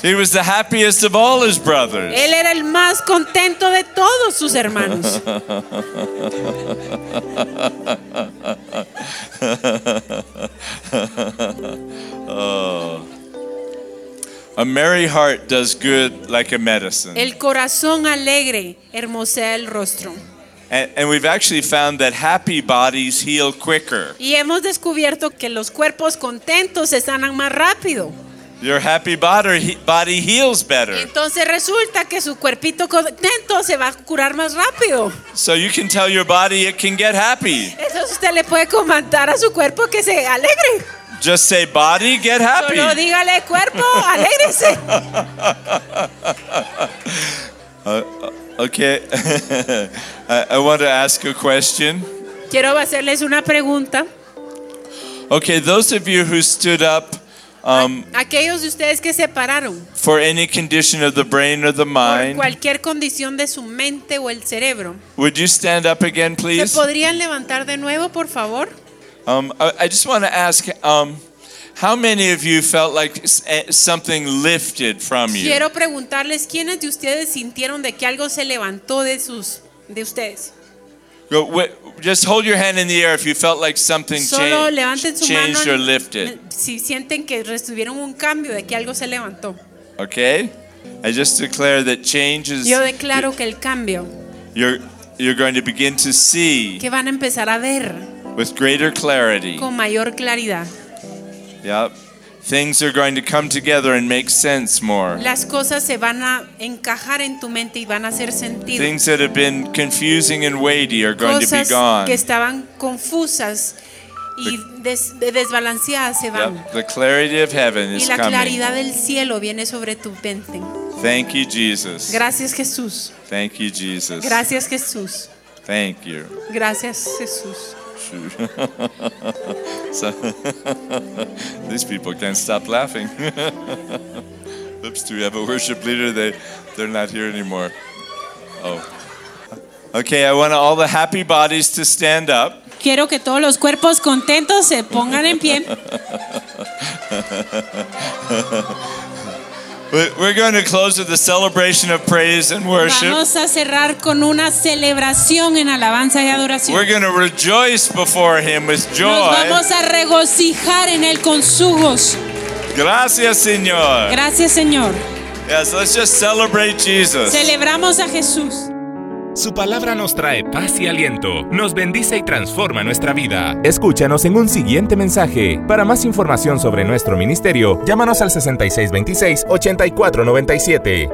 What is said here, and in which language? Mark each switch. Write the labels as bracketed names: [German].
[English] He was the happiest of all his brothers. [Spanish] Él era el más contento de todos sus hermanos. [English] A merry heart does good like a medicine. [Spanish] El corazón alegre hermosea el rostro. [English] And we've actually found that happy bodies heal quicker. [Spanish] Y hemos descubierto que los cuerpos contentos se sanan más rápido. [English] Your happy body heals better. [Spanish] Entonces resulta que su cuerpito contento se va a curar más rápido. [English] So you can tell your body it can get happy. [Spanish] Entonces usted le puede comentar a su cuerpo que se alegre. [English] Just say, body, get happy. [Spanish] Solo dígale, cuerpo, alégrese. [English] Okay, I want to ask a question. [Spanish] Quiero hacerles una pregunta. [English] Okay, those of you who stood up, [Spanish] aquellos de ustedes que se pararon, [English] for any condition of the brain or the mind, [Spanish] por cualquier condición de su mente o el cerebro, [English] would you stand up again, please? [Spanish] ¿Se podrían levantar de nuevo, por favor? [English] I just want to ask, how many of you felt like something lifted from you? [Spanish] Quiero preguntarles quiénes de ustedes sintieron de que algo se levantó de sus de ustedes. [English] Just hold your hand in the air if you felt like something changed or lifted. [Spanish] Si sienten que recibieron un cambio de que algo se levantó. [English] Okay, I just declare that change is. [Spanish] Yo declaro que el cambio. [English] You're going to begin to see. [Spanish] Que van a empezar a ver. [English] With greater clarity. [Spanish] Con mayor claridad. [English] Yep. Things are going to come together and make sense more. [Spanish] Las cosas se van a encajar en tu mente y van a hacer sentido. [English] Things that have been confusing and weighty are going [Spanish] cosas [English] to be gone. [Spanish] Que estaban confusas y desbalanceadas se van. [English] Yep. The clarity of heaven is coming. [Spanish] Y la claridad coming. Del cielo viene sobre tu mente. [English] Thank you, Jesus. [Spanish] Gracias, Jesús. [English] Thank you, Jesus. [Spanish] Gracias, Jesús. [English] Thank you. [Spanish] Gracias, Jesús. [English] So, these people can't stop laughing. Oops, do we have a worship leader? They're not here anymore. Oh. Okay, I want all the happy bodies to stand up. [Spanish] Quiero que todos los cuerpos contentos se pongan en pie. [English] We're going to close with a celebration of praise and worship. [Spanish] Vamos a cerrar con una celebración en alabanza y adoración. [English] We're going to rejoice before him with joy. [Spanish] Nos vamos a regocijar en él con su gozo. Gracias, Señor. Gracias, Señor. [English] Yes, let's just celebrate Jesus. [Spanish] Celebramos a Jesús. Su palabra nos trae paz y aliento, nos bendice y transforma nuestra vida. Escúchanos en un siguiente mensaje. Para más información sobre nuestro ministerio, llámanos al 6626-8497.